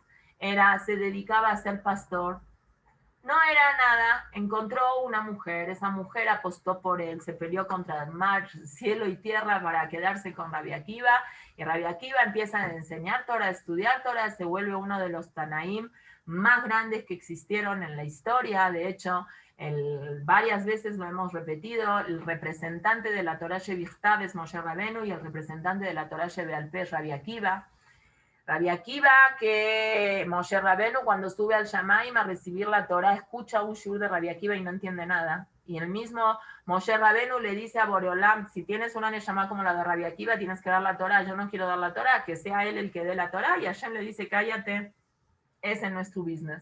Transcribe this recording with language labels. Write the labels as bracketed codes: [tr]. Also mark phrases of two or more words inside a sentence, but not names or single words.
[es] Se dedicaba a ser pastor. No era nada, encontró una mujer, esa mujer apostó por él, se peleó contra el mar, cielo y tierra para quedarse con Rabbi Akiva, y Rabbi Akiva empieza a enseñar Torah, a estudiar Torah, se vuelve uno de los Tanaim más grandes que existieron en la historia. De hecho, varias veces lo hemos repetido, el representante de la [he] תורה שבכתב [es] es Moshe Rabenu y el representante de la [he] תורה שבעל פה [es] es Rabbi Akiva. Rabbi Akiva, que Moshe Rabenu cuando sube al Shamaim a recibir la Torah, escucha un shur de Rabbi Akiva y no entiende nada. Y el mismo Moshe Rabenu le dice a Boreolam, si tienes una neshama como la de Rabbi Akiva, tienes que dar la Torah. Yo no quiero dar la Torah, que sea él el que dé la Torah. Y Hashem le dice, cállate, ese no es tu business.